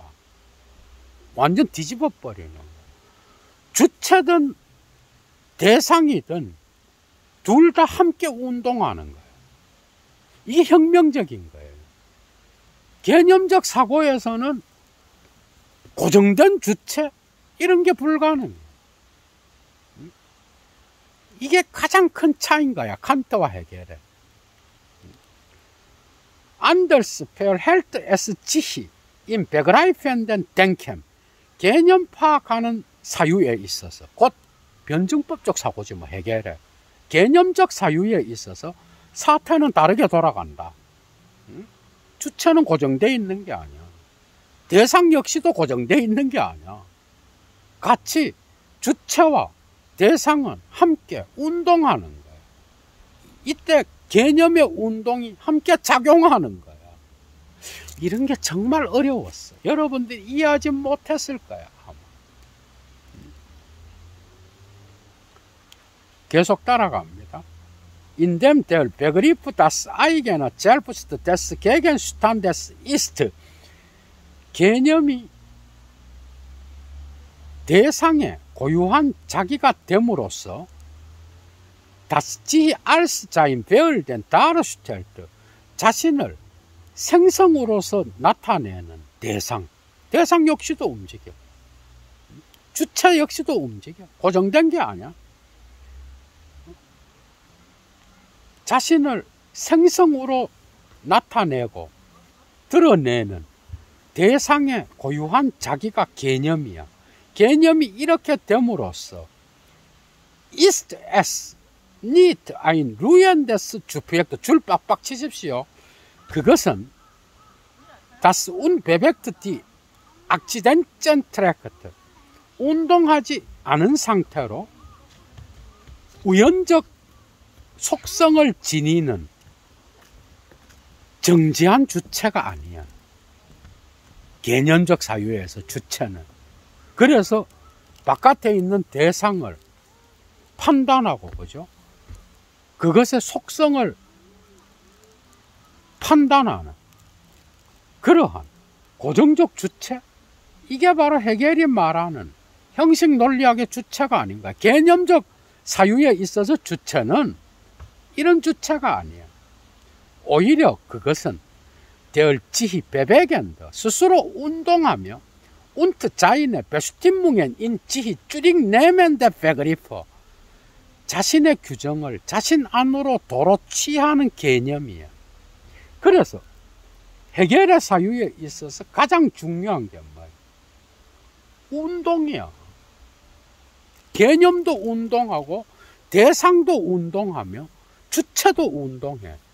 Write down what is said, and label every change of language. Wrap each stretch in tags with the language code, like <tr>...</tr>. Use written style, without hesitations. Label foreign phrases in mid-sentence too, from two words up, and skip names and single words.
<ko>완전 뒤집어 버리는 거예요. 주체든 대상이든 둘 다 함께 운동하는 거예요. 이게 혁명적인 거예요. 개념적 사고에서는 고정된 주체 이런 게 불가능해요. 이게 가장 큰 차이인 거야, 칸트와 해겔의.</ko> <de>Anders verhält es sich im begreifenden Denken,</de> <ko>개념 파악하는 사유에 있어서, 곧 변증법적 사고지 뭐 해겔의 개념적 사유에 있어서 사태는 다르게 돌아간다. 주체는 고정되어 있는 게 아니야. 대상 역시도 고정되어 있는 게 아니야. 같이 주체와 대상은 함께 운동하는 거야. 이때 개념의 운동이 함께 작용하는 거야. 이런 게 정말 어려웠어. 여러분들이 이해하지 못했을 거야, 아마. 계속 따라갑니다.</ko> <de>In dem der Begriff das eigene Selbst des Gegenstandes ist,</de> <ko>개념이 대상의 고유한 자기가 됨으로써</ko> <de>das sich als sein Werden darstellt,</de> <ko>자신을 생성으로서 나타내는 대상 역시도 움직여. 주체 역시도 움직여. 고정된 게 아니야. 자신을 생성으로 나타내고 드러내는 대상의 고유한 자기가 개념이야. 개념이 이렇게 됨으로써</ko> <de>ist es nicht ein ruhendes Subjekt,</de> <ko>줄 빡빡 치십시오.</ko> <de>그것은 das unbewegte die Akzidenten trägt,</de> <ko>운동하지 않은 상태로 우연적 속성을 지니는 정지한 주체가 아니야. 개념적 사유에서 주체는. 그래서 바깥에 있는 대상을 판단하고, 그죠? 그것의 속성을 판단하는 그러한 고정적 주체, 이게 바로 해겔이 말하는 형식 논리학의 주체가 아닌가. 개념적 사유에 있어서 주체는 이런 주체가 아니에요. 오히려 그것은</ko> <de>der sich bewegend,</de> <ko>스스로 운동하며</ko> <de>und seine Bestimmungen in sich zurücknehmende Begriff,</de> <ko>자신의 규정을 자신 안으로 도로 취하는 개념이에요. 그래서 해겔의 사유에 있어서 가장 중요한 게 뭐예요? 운동이야. 개념도 운동하고 대상도 운동하며 주체도 운동해.</ko>